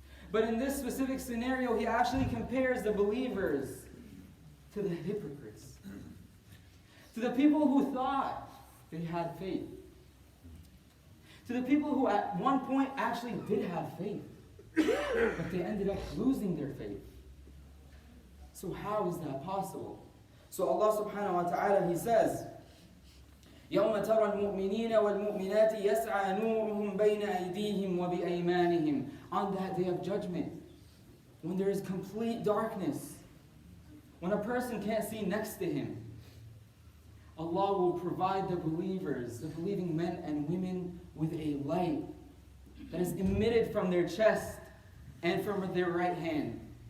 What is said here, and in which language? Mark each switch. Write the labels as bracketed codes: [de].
[en] But in this specific scenario, He actually compares the believers to the hypocrites. To the people who thought they had faith. To the people who at one point actually did have faith, but they ended up losing their faith. So how is that possible? So Allah subhanahu wa ta'ala, He says, [ar] يَوْمَ تَرَى الْمُؤْمِنِينَ وَالْمُؤْمِنَاتِ يَسْعَى نُورُهُمْ بَيْنَ أَيْدِيهِمْ وَبِأَيْمَانِهِمْ. [en] On that day of judgment, when there is complete darkness, when a person can't see next to him, Allah will provide the believers, the believing men and women, with a light that is emitted from their chest and from their right hand.